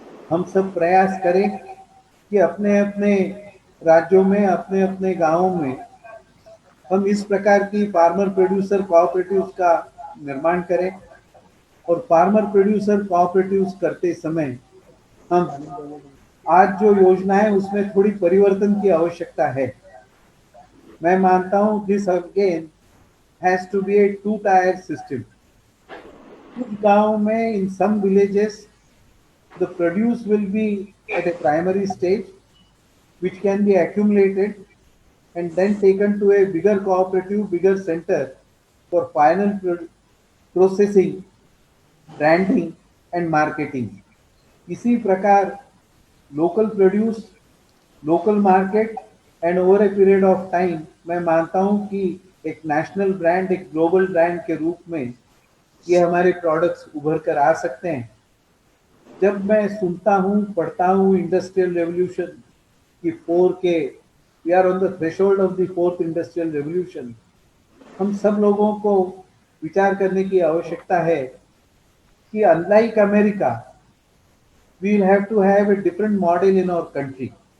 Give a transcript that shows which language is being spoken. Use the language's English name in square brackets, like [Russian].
[Hindi] हम सब प्रयास करें कि अपने अपने राज्यों में, अपने अपने गांवों में हम इस प्रकार की फार्मर प्रोड्यूसर कोऑपरेटिव्स का निर्माण करें और फार्मर प्रोड्यूसर कोऑपरेटिव्स करते समय हम आज जो योजना है उसमें थोड़ी परिवर्तन की आवश्यकता है। मैं मानता हूं [English] This again has to be a two-tier system। [Hindi] कुछ गांव में [English] in some villages the produce will be at a primary stage which can be accumulated and then taken to a bigger cooperative, bigger center for final processing, branding and marketing। [Hindi] इसी प्रकार [English] local produce, local market and over a period of time [Hindi] मैं मानता हूं कि एक national brand, एक global brand के रूप में ये हमारे प्रोडक्ट्स उभर कर आ सकते हैं। जब मैं सुनता हूँ, पढ़ता हूँ [English] industrial revolution की 4K, we are on the threshold of the fourth industrial revolution, [Hindi] हम सब लोगों को विचार करने की आवश्यकता है कि [English] Unlike America we will have to have a different model in our country।